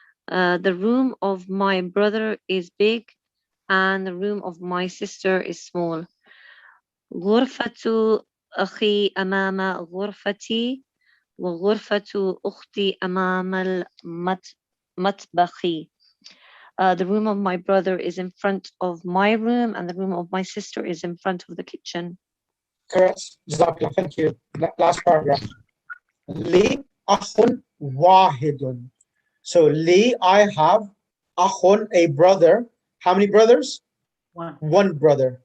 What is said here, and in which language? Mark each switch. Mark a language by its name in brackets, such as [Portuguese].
[English] The room of my brother is big and the room of my sister is small. [Arabic] غرفة أخي أمام غرفتي وغرفة أختي أمام المطبخ. [English] The room of my brother is in front of my room and the room of my sister is in front of the kitchen. Correct. Jazakallah. Thank you. Last paragraph. [Arabic] Li akhun wahidun. [English] So li, I have, akhun, a brother. How many brothers? One brother.